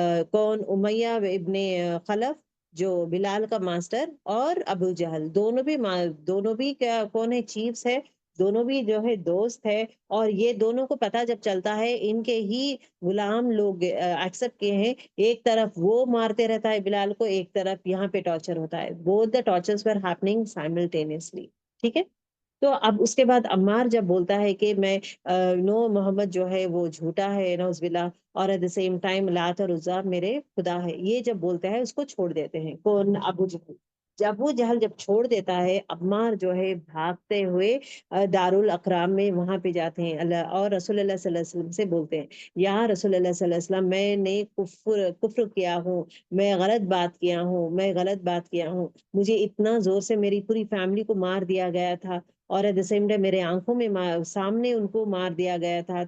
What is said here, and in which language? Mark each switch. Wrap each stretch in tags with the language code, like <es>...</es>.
<ur>کون؟ امیہ ابن خلف جو بلال کا ماسٹر, اور ابو جہل دونوں بھی کیا کون ہے؟ چیفز ہے. دونوں بھی جو ہے دوست ہے. اور یہ دونوں کو پتا جب چلتا ہے, ان کے ہی غلام لوگ ایکسپٹ کیے ہیں, ایک طرف وہ مارتے رہتا ہے بلال کو, ایک طرف یہاں پہ ٹارچر ہوتا ہے.</ur> <en>both the tortures were happening simultaneously.</en> <ur>ٹھیک ہے. تو اب اس کے بعد عمار جب بولتا ہے کہ میں محمد جو ہے وہ جھوٹا ہے نعوذ باللہ, اور</ur> <en>at the same time</en> <ur>لات اور عزا میرے خدا ہے, یہ جب بولتا ہے اس کو چھوڑ دیتے ہیں. کون؟ ابو جہل. ابو جہل جب چھوڑ دیتا ہے, عمار جو ہے بھاگتے ہوئے دارالاقرام میں وہاں پہ جاتے ہیں اور رسول اللہ صلی اللہ علیہ وسلم سے بولتے ہیں, یا رسول اللہ صلی اللہ علیہ وسلم میں نے کفر کیا ہوں, میں غلط بات کیا ہوں, مجھے اتنا زور سے میری پوری فیملی کو مار دیا گیا تھا, اور</ur> <en>at the same time</en> <ur>میرے آنکھوں میں سامنے ان کو مار دیا گیا تھا.</ur>